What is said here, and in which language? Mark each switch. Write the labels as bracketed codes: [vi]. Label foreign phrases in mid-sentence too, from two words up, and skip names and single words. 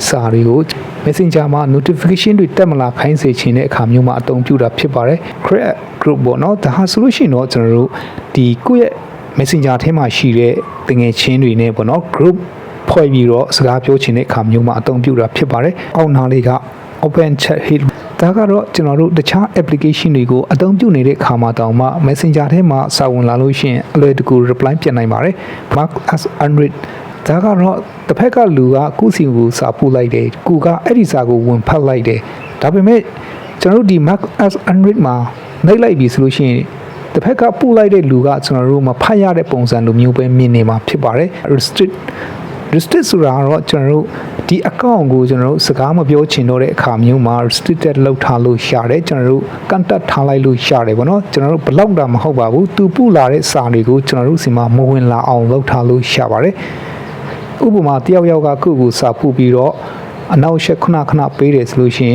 [my] စာတွေကို Messenger မှာ notification တွေတက်မလာခိုင်းစေချင်တဲ့အခါမျိုးမှာအသုံးပြုတာဖြစ်ပါတယ် [en] create group [my] ပေါ့နော်ဒါဟာဆိုလို့ရှိရင်တော့ကျွန်တော်တို့ဒီကိုယ့်ရဲ့ Messenger ထဲမှာရှိတဲ့တ ငယ်ချင်းတွေနဲ့ပေါ့နော် group ဖွဲ့ပြီးတော့စကားပြောချင်တဲ့အခါမျိုးမှာအသုံးပြုတာဖြစ်ပါတယ်အောက်နာလေးက [en] open chat hit [my] ဒါကတော့ကျွန်တော် တို့တခြား application တွေကိုအသုံးပြုနေတဲ့အခါမှာတောင်မှ Messenger ထဲမှာစာဝင်လာလို့ရှိရင်အလွယ်တကူ reply ပြန်နိုင်ပါတယ် [en] mark as unread [my] ဒါကတော့တစ်ဖက်ကလူကကုစီကိုစာပို့လိုက်တယ်ကူကအဲ့ဒီစာကိုဝင်ဖတ်လိုက်တယ်ဒါပေမဲ့ကျွန်တော်တို့ဒီ [en] mark as unread [my] မှာနှိပ်လိုက်ပြီဆိုလို့ရှိရင်တစ်ဖက်ကပို့လိုက်တဲ့လူကကျွန်တော်တို့မဖတ်ရတဲ့ပုံစံလိုမျိုးပဲမြင်နေမှာဖြစ်ပါတယ် restrict ဆိုတာကတော့ကျွန်တော်တို့ဒီ account ကိုကျွန်တော်တို့စကားမပြောချင်တော့တဲ့အခါမျိုးမှာ restricted လောက်ထားလို့ရတယ်ကျွန်တော်တို့ contact ထားလိုက်လို့ရတယ်ဗောနော်ကျွန်တော်တို့ block တာမဟုတ်ပါဘူးသူပို့လာတဲ့စာတွေကိုကျွန်တော်တို့စီမှာမဝင်လာအောင်လုပ်ထားလို့ရပါတယ်ဥပမာတယောက်ယောက်ကကိုယ့်ကိုစာပို့ပြီးတော့အနောက်ရှက်ခဏခဏပေးတယ်ဆိုလို့ရှိ